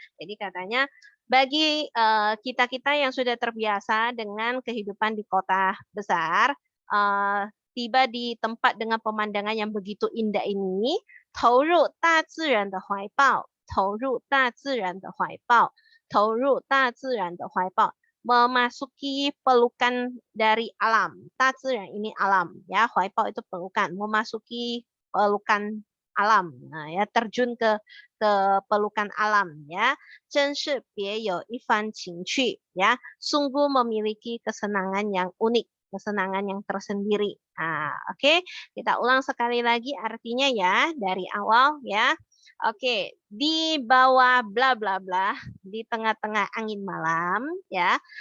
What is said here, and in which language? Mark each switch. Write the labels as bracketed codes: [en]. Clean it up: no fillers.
[id] Jadi katanya bagi kita-kita yang sudah terbiasa dengan kehidupan di kota besar, tiba di tempat dengan pemandangan yang begitu indah ini, [zh] 投入大自然的怀抱，投入大自然的怀抱，投入大自然的怀抱， [id] memasuki pelukan dari alam. 大自然 ini alam, ya, 怀抱 itu pelukan, memasuki pelukan alam. Nah, ya, terjun ke pelukan alam ya. [zh] 真是别有一番情趣 ya. [id] Sungguh memiliki kesenangan yang unik, kesenangan yang tersendiri. Oke. Kita ulang sekali lagi artinya ya dari awal ya. Oke, di bawah bla bla bla, di tengah-tengah angin malam ya.